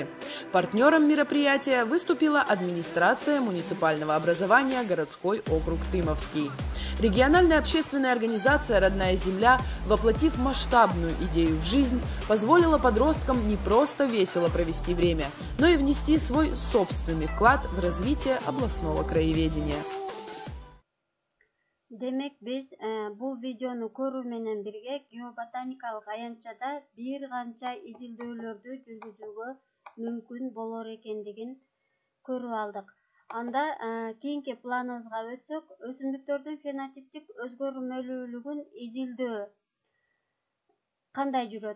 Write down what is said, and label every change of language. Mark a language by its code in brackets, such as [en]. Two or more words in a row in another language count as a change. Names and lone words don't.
[ru] Партнером мероприятия выступила администрация муниципального образования городской округ Тымовский. Региональная общественная организация «Родная земля», воплотив масштабную идею в жизнь, позволила подросткам не просто весело провести время, но и внести свой собственный вклад в развитие областного краеведения. [ky] Демек биз бул видеону көрүү менен бирге геоботаникалык аянтчада бир канча изилдөөлөрдү жүргүзүүгө мүмкүн болор экендигин көрүп алдык. Анда кийинки планыбызга өтсөк, өсүмдүктөрдүн фенотиптик өзгөрмөлүүлүгүн изилдөө кандай жүрөт?